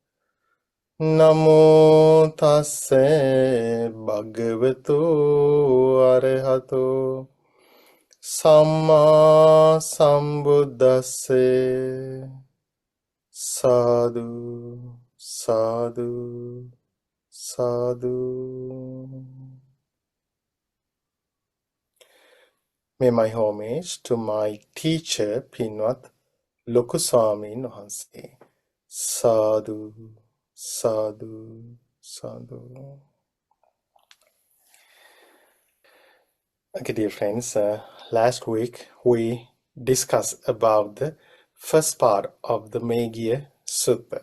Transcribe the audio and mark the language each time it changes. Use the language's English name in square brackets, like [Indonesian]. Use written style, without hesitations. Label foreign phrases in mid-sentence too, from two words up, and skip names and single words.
[Pali] Namo tassa bhagavato arahato samma sambuddhassa. Sadhu, sadhu, sadhu. [English] May my homage to my teacher, Pinwat Lokuswamin Wahanse. [Pali] Sadhu, sadhu, sadhu. [English] Okay, dear friends, last week we discussed about the first part of the Meghiya Sutta.